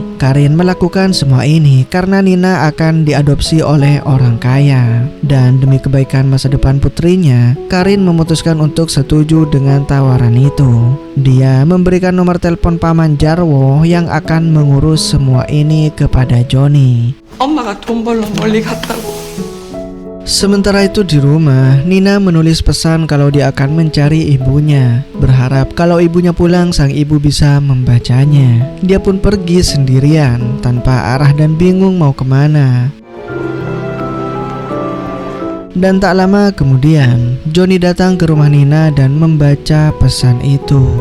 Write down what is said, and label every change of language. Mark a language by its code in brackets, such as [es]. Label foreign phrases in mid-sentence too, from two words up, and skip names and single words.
[id] Karin melakukan semua ini karena Nina akan diadopsi oleh orang kaya. Dan demi kebaikan masa depan putrinya, Karin memutuskan untuk setuju dengan tawaran itu. Dia memberikan nomor telepon Paman Jarwo yang akan mengurus semua ini kepada Johnny. [ko] 엄마가 돈 벌러 멀리 갔다고. [id] Sementara itu di rumah, Nina menulis pesan kalau dia akan mencari ibunya. Berharap kalau ibunya pulang, sang ibu bisa membacanya. Dia pun pergi sendirian, tanpa arah dan bingung mau kemana. Dan tak lama kemudian, Johnny datang ke rumah Nina dan membaca pesan itu.